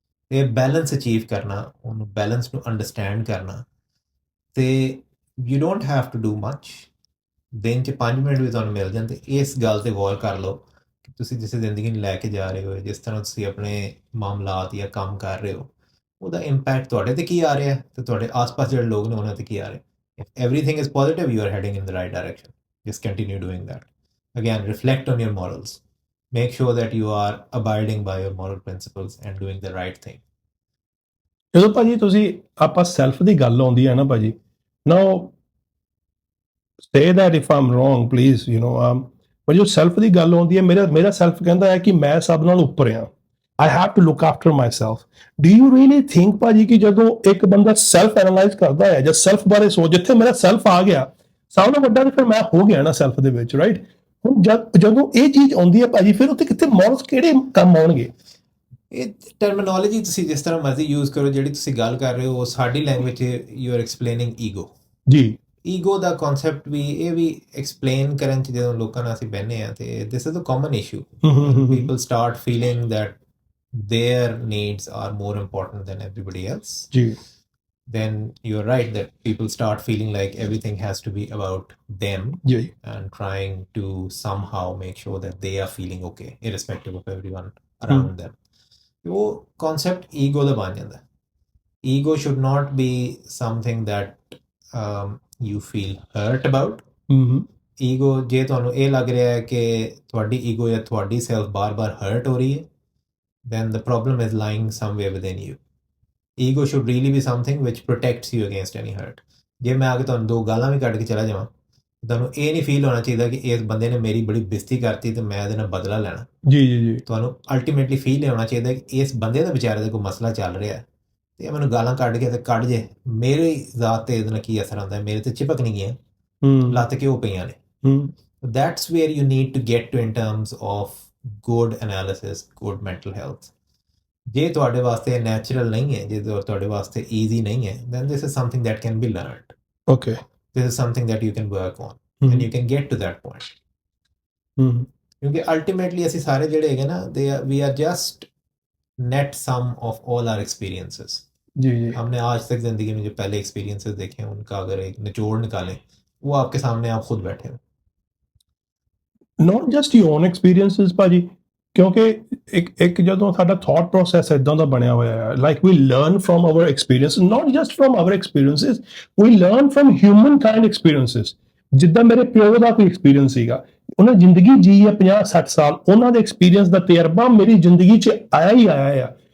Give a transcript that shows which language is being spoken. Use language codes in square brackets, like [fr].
[pa] ਇਹ balance achieve ਕਰਨਾ, ਉਹਨੂੰ ਬੈਲੈਂਸ ਨੂੰ ਅੰਡਰਸਟੈਂਡ ਕਰਨਾ, ਤੇ [en] You don't have to do much. [pa] ਦਿਨ 'ਚ 5 ਮਿੰਟ ਵੀ ਤੁਹਾਨੂੰ ਮਿਲ ਜਾਣ ਤੇ ਇਸ ਗੱਲ ਤੇ ਗੌਰ ਕਰ ਲਓ ਕਿ ਤੁਸੀਂ ਜਿਸ ਜ਼ਿੰਦਗੀ ਨੂੰ ਲੈ ਕੇ ਜਾ ਰਹੇ ਹੋ, ਜਿਸ ਤਰ੍ਹਾਂ ਤੁਸੀਂ ਆਪਣੇ ਮਾਮਲਾਤ ਜਾਂ ਕੰਮ ਕਰ ਰਹੇ ਹੋ, ਉਹਦਾ ਇੰਪੈਕਟ ਤੁਹਾਡੇ ਤੇ ਕੀ ਆ ਰਿਹਾ ਤੇ ਤੁਹਾਡੇ ਆਸ-ਪਾਸ ਜਿਹੜੇ ਲੋਕ ਨੇ ਉਹਨਾਂ ਤੇ ਕੀ ਆ ਰਿਹਾ। [en] If everything is positive, you are heading in the right direction. Just continue doing that. Again, reflect on your morals. Make sure that you are abiding by your moral principles and doing the right thing. [pa] ਜਦੋਂ ਭਾਜੀ ਤੁਸੀਂ ਆਪਾਂ self ਦੀ ਗੱਲ ਆਉਂਦੀ ਹੈ ਨਾ ਭਾਜੀ, ਨਾਓ [en] say that if I'm wrong please [pa] ਪਰ ਜੋ ਸੈਲਫ ਦੀ ਗੱਲ ਆਉਂਦੀ ਹੈ, ਮੇਰਾ ਸੈਲਫ ਕਹਿੰਦਾ ਹੈ ਕਿ ਮੈਂ ਸਭ ਨਾਲ ਉੱਪਰ ਹਾਂ। [en] I have to look after myself. Do you really think [pa] ਭਾਜੀ ਕਿ ਜਦੋਂ ਇੱਕ ਬੰਦਾ ਸੈਲਫ ਐਨਾਲਾਈਜ਼ ਕਰਦਾ ਹੈ ਜਾਂ ਸੈਲਫ ਬਾਰੇ ਸੋਚ, ਜਿੱਥੇ ਮੇਰਾ ਸੈਲਫ ਆ ਗਿਆ ਸਭ ਨਾਲੋਂ ਵੱਡਾ, ਤੇ ਫਿਰ ਮੈਂ ਹੋ ਗਿਆ ਨਾ ਸੈਲਫ ਦੇ ਵਿੱਚ, ਰਾਈਟ? ਹੁਣ ਜਦੋਂ ਇਹ ਚੀਜ਼ ਆਉਂਦੀ ਹੈ ਭਾਜੀ, ਫਿਰ ਉੱਥੇ ਕਿੱਥੇ ਮੋਰਲਸ ਕਿਹੜੇ ਕੰਮ ਆਉਣਗੇ? ਇਹ ਟਰਮੀਨੋਲੋਜੀ ਤੁਸੀਂ ਜਿਸ ਤਰ੍ਹਾਂ ਮਰਜ਼ੀ ਯੂਜ਼ ਕਰੋ, ਜਿਹੜੀ ਤੁਸੀਂ ਗੱਲ ਕਰ ਰਹੇ ਹੋ ਉਹ ਸਾਡੀ ਲੈਂਗੁਏਜ 'ਚ [en] You are explaining ego. [pa] ਜੀ, ਈਗੋ ਦਾ ਕਨਸੈਪਟ ਵੀ ਇਹ ਵੀ ਐਕਸਪਲੇਨ ਕਰਨ 'ਚ ਜਦੋਂ ਲੋਕਾਂ ਨਾਲ ਅਸੀਂ ਬਹਿੰਦੇ ਹਾਂ ਤੇ [en] This is a common issue. People start feeling that their needs are more important than everybody else. [pa] ਜੀ, [en] Then you're right that people start feeling like everything has to be about them [pa] ਜੀ, [en] and trying to somehow make sure that they are feeling okay irrespective of everyone around them. [pa] वो concept ego ਦਾ ਬਣ ਜਾਂਦਾ। [en] Ego should not be something that you feel hurt about. [pa] ego ਜੇ ਤੁਹਾਨੂੰ ਇਹ ਲੱਗ ਰਿਹਾ ਹੈ ਕਿ ਤੁਹਾਡੀ ego ਜਾਂ ਤੁਹਾਡੀ ਸੈਲਫ ਬਾਰ-ਬਾਰ ਹਰਟ ਹੋ ਰਹੀ ਹੈ, [en] then the problem is lying somewhere within you. Ego should really be something which protects you against any hurt. [pa] ਜੇ ਮੈਂ ਆ ਕੇ ਤੁਹਾਨੂੰ 2 ਗਾਲਾਂ ਵੀ ਕੱਢ ਕੇ ਚਲਾ ਜਾਵਾਂ, ਤੁਹਾਨੂੰ ਇਹ ਨਹੀਂ ਫੀਲ ਹੋਣਾ ਚਾਹੀਦਾ ਕਿ ਇਸ ਬੰਦੇ ਨੇ ਮੇਰੀ ਬੜੀ ਬੇਇੱਜ਼ਤੀ ਕਰਤੀ ਤੇ ਮੈਂ ਇਹਦੇ ਨਾਲ ਬਦਲਾ ਲੈਣਾ। ਜੀ, ਜੀ, ਜੀ। ਤੁਹਾਨੂੰ ਅਲਟੀਮੇਟਲੀ ਫੀਲ ਹੋਣਾ ਚਾਹੀਦਾ ਕਿ ਇਸ ਬੰਦੇ ਦਾ ਵਿਚਾਰੇ ਦਾ ਕੋਈ ਮਸਲਾ ਚੱਲ ਰਿਹਾ ਤੇ ਇਹ ਮੈਨੂੰ ਗਾਲਾਂ ਕੱਢ ਕੇ ਤੇ ਕੱਢ ਜੇ, ਮੇਰੇ ਜ਼ਾਤ ਤੇ ਇਹਦੇ ਨਾਲ ਕੀ ਅਸਰ ਆਉਂਦਾ, ਮੇਰੇ ਤੇ ਚਿਪਕ ਨਹੀਂ ਗਿਆ, ਲੱਤ ਕਿਉਂ ਪਈਆਂ ਨੇ। [en] That's where you need to get to in terms of good analysis, good mental health. [pa] ਜੇ ਤੁਹਾਡੇ ਵਾਸਤੇ ਨੈਚੁਰਲ ਨਹੀਂ ਹੈ, ਜੇ ਤੁਹਾਡੇ ਵਾਸਤੇ ਈਜ਼ੀ ਨਹੀਂ ਹੈ, [en] then this is something that can be learned. Okay. This is something that you can work on and you can get to that point. [pa] ਕਿਉਂਕਿ ultimately ਅਸੀਂ ਸਾਰੇ ਜਿਹੜੇ ਹੈਗੇ ਨਾ, [en] we are just net sum of all our experiences. [hi] जी, जी। हमने आज तक जिंदगी में जो पहले experiences देखे हैं उनका अगर एक निचोड़ निकालें, वो आपके सामने आप खुद बैठे हो। [en] Not just your own experiences bhaji, [pa] ਕਿਉਂਕਿ ਇੱਕ ਜਦੋਂ ਸਾਡਾ ਥਾਟ ਪ੍ਰੋਸੈਸ ਇਦਾਂ ਦਾ ਬਣਿਆ ਹੋਇਆ ਹੈ, [en] Like we learn from our experience, not just from our experiences, we learn from humankind experiences. [pa] ਜਿੱਦਾਂ ਮੇਰੇ ਪਿਓ ਦਾ ਕੋਈ ਐਕਸਪੀਰੀਅੰਸ ਸੀਗਾ, ਉਹਨਾਂ ਜ਼ਿੰਦਗੀ ਜੀ ਹੈ 50-60 ਸਾਲ, ਉਹਨਾਂ ਦੇ ਐਕਸਪੀਰੀਅੰਸ ਦਾ ਤਜਰਬਾ ਮੇਰੀ ਜ਼ਿੰਦਗੀ 'ਚ ਆਇਆ ਹੀ ਆਇਆ ਆ।